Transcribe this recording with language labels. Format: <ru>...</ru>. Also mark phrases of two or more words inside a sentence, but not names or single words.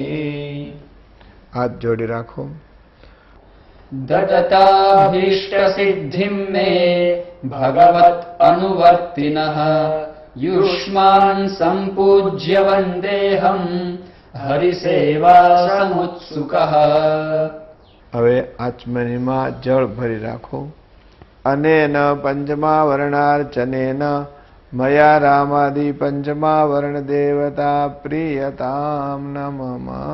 <gu>હાથ જોડી રાખો।</gu> <sa>ददताभीष्ट सिद्धिं मे भगवत् अनुवर्तिनः युष्मान् सम्पूज्य वन्देऽहं हरिसेवा समुत्सुकः।</sa> <gu>હવે આચમનીમાં જળ ભરી રાખો।</gu> <sa>અનેન પંચમાવરણાર્ચનેન મયા રામાદિ પંચમાવરણ દેવતા પ્રિયતામ નમઃ।</sa>